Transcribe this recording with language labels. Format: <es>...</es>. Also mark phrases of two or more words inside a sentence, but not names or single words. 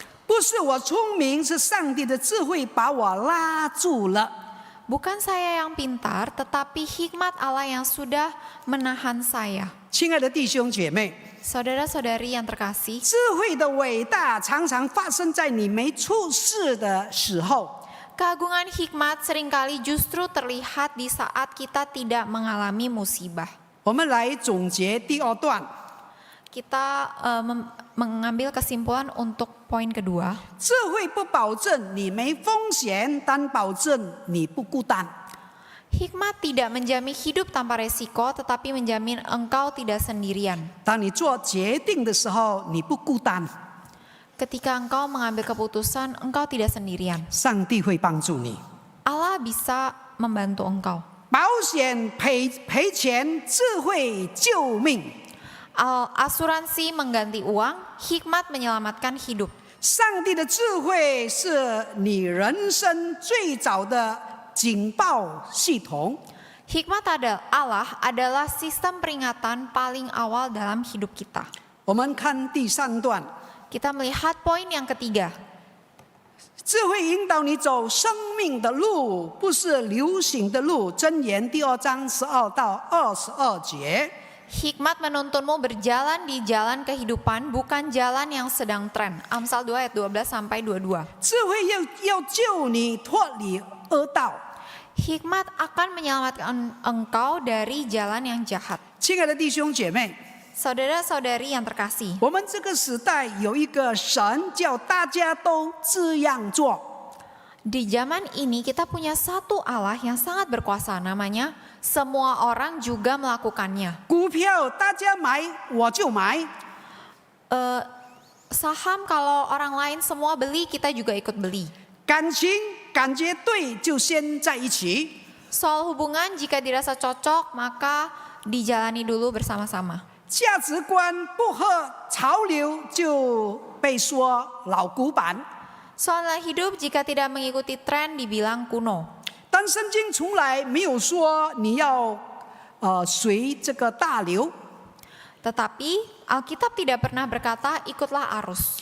<zh>不是我聪明，是上帝的智慧把我拉住了。</zh> <id>Bukan saya yang pintar, tetapi hikmat Allah yang sudah menahan saya.</id> <zh>亲爱的弟兄姐妹，</zh> <id>Saudara-saudari yang terkasih,</id> <zh>智慧的伟大常常发生在你没出事的时候。</zh> <id>keagungan hikmat seringkali justru terlihat di saat kita tidak mengalami musibah.</id> <zh>我们来总结第二段。</zh> <id>Kita mengambil kesimpulan untuk poin kedua.</id> <zh>智慧不保证你没风险，但保证你不孤单。</zh> <id>Hikmat tidak menjamin hidup tanpa resiko, tetapi menjamin engkau tidak sendirian.</id> <zh>当你做决定的时候，你不孤单，</zh> <id>Ketika engkau mengambil keputusan, engkau tidak sendirian.</id> <zh>上帝会帮助你。</zh> <id>Allah bisa membantu engkau.</id> <zh>保险赔钱，智慧救命。</zh> <id>Asuransi mengganti uang, hikmat menyelamatkan hidup.</id> <zh>上帝的智慧是你人生最早的警报系统。</zh> <id>Hikmat Allah adalah sistem peringatan paling awal dalam hidup kita.</id> <zh>我们看第三段，</zh> <id>Kita melihat poin yang ketiga.</id> <zh>智慧引导你走生命的路，不是流行的路。箴言第2章12到22节。</zh> <id>Hikmat menuntunmu berjalan di jalan kehidupan, bukan jalan yang sedang tren. Amsal 2 ayat 12 sampai 22.</id> <zh>智慧要救你脱离恶道。</zh> <id>Hikmat akan menyelamatkan engkau dari jalan yang jahat.</id> <zh>亲爱的弟兄姐妹，</zh> <id>Saudara-saudari yang terkasih,</id> <zh>我们这个时代有一个神叫大家都这样做。</zh> <id>di zaman ini kita punya satu Allah yang sangat berkuasa, namanya semua orang juga melakukannya.</id> <zh>股票大家买我就买，</zh> <id>Saham kalau orang lain semua beli, kita juga ikut beli.</id> <zh>感情感觉对就先在一起。</zh> <id>Soal hubungan, jika dirasa cocok, maka dijalani dulu bersama-sama.</id> <zh>价值观不合潮流就被说老古板。</zh> <id>Soal nilai hidup, jika tidak mengikuti tren, dibilang kuno.</id> <zh>但圣经从来没有说你要随这个大流。</zh> <id>Tetapi Alkitab tidak pernah berkata ikutlah arus.</id>